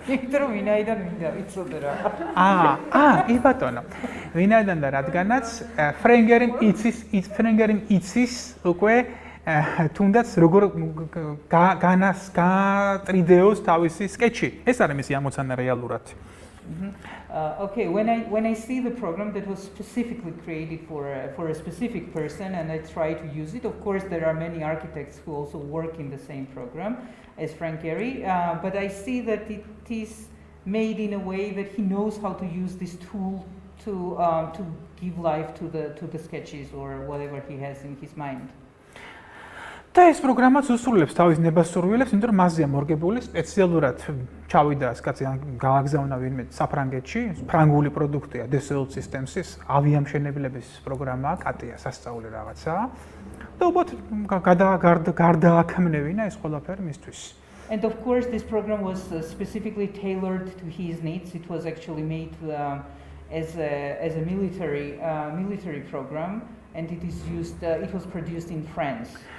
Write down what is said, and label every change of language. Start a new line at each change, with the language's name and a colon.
Georgian: იმიტომ რომ ვინაიდან მინდა ვიცოდე რა. კი ბატონო. ვინაიდან და რადგანაც ფრენკ გერიმ იცის უკვე თუნდაც როგორ გატრიდეოს თავისი სკეჩი. ეს არის მისი ამოცანა რეალურად.
English: Okay, when I see the program that was specifically created for a specific person and I try to use it, of course there are many architects who also work in the same program as Frank Gehry, but I see that it is made in a way that he knows how to use this tool to give life to the sketches or whatever he has in his mind.
Georgian: და ეს პროგრამაც უსრულებს თავის ნებასურველებს, იმიტომ რომ მასზეა მორგებული სპეციალურად ჩავიდა ეს კაცი გააგზავნა ვინმე საფრანგეთში, ფრანგული პროდუქტია Dassault Systems-ის ავიამშენებლების პროგრამაა, კატია სასწაული რაღაცა. და უბრალოდ გარდააქმნევინა ეს ყველაფერი მისთვის.
English: And of course, this program was specifically tailored to his needs. It was actually made as a military program, and it is used. It was produced in France.